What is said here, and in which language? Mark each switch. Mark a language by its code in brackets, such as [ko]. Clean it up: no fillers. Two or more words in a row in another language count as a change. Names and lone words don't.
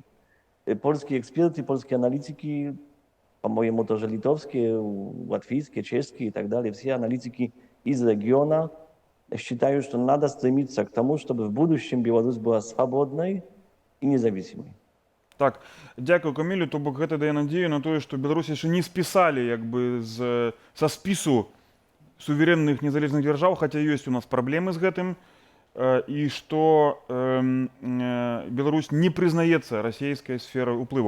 [ru] Польские эксперты, польские аналитики, по-моему, тоже литовские, латвийские, чешские и так далее, все аналитики из региона считают, что надо стремиться к тому, чтобы в будущем Беларусь была свободной и независимой. [uk] Так, дякую, Камілю. [be] То бок гэта дае надзею на тое, што Беларусь яшчэ не спісалі як бы са спісу суверенных незалежных дзяржаў, хаця ёсць у нас праблемы з гэтым, і што Беларусь не прызнаецца расійскай сферай уплыву.